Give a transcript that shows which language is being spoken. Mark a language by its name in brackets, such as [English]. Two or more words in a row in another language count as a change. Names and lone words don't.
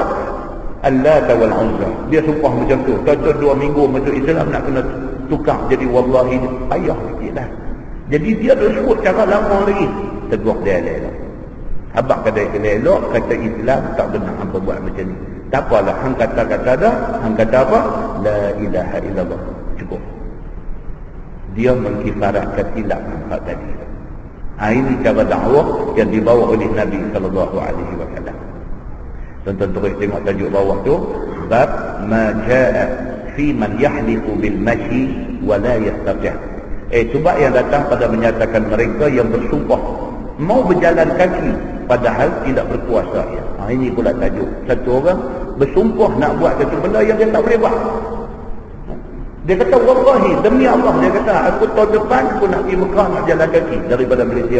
[Malay] Al-Lata wal-Uzza. Dia sumpah macam tu. Contoh 2 minggu masuk Islam nak kena tukar jadi wallahi, payah sikit lah. Jadi dia dah sebut cara lama lagi. Tegur dia elok. Abang kata elok, kata Islam tak benar hampa buat macam ni. Tak apalah, hang kata-kata dah, hang kata apa? [Arabic] لا إله إلا الله. [Malay] Cukup. Dia mengkifaratkan silap hak tadi. Ini cara dakwah yang dibawa oleh Nabi SAW. Tonton terus tengok tajuk bawah tu, [Arabic] باب ما جاء فيمن يحلف بالمشي ولا يستطيع'. [Malay] Sebab yang datang pada menyatakan mereka yang bersumpah mau berjalan kaki padahal tidak berkuasa ya. Ini pula tajuk. Satu orang bersumpah nak buat satu benda yang dia tak boleh buat. Dia kata wallahi, demi Allah, dia kata aku tahun depan aku nak pergi Mekah nak jalan kaki daripada Malaysia.